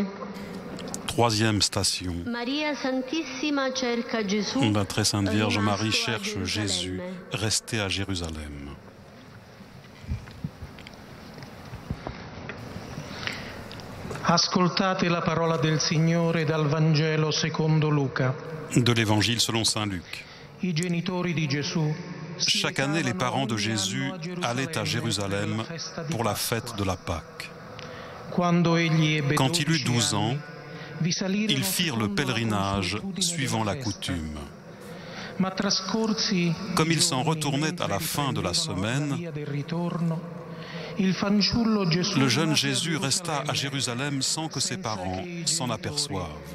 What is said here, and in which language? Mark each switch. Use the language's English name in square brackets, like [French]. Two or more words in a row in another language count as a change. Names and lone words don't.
[French] Troisième station. [Italian] Maria Santissima cerca Gesù. [French] La très sainte Vierge Marie [Italian] rimasto a [French] cherche Jésus, [Italian] Gerusalemme. [French] resté à Jérusalem. [Italian] Ascoltate la parola del Signore dal Vangelo secondo Luca. [French] De l'Évangile selon saint Luc. [Italian] I genitori di Gesù. [French] Chaque année, les parents de Jésus allaient à Jérusalem pour la fête de la Pâque. Quand il eut 12 ans, ils firent le pèlerinage suivant la coutume. Comme ils s'en retournaient à la fin de la semaine, le jeune Jésus resta à Jérusalem sans que ses parents s'en aperçoivent.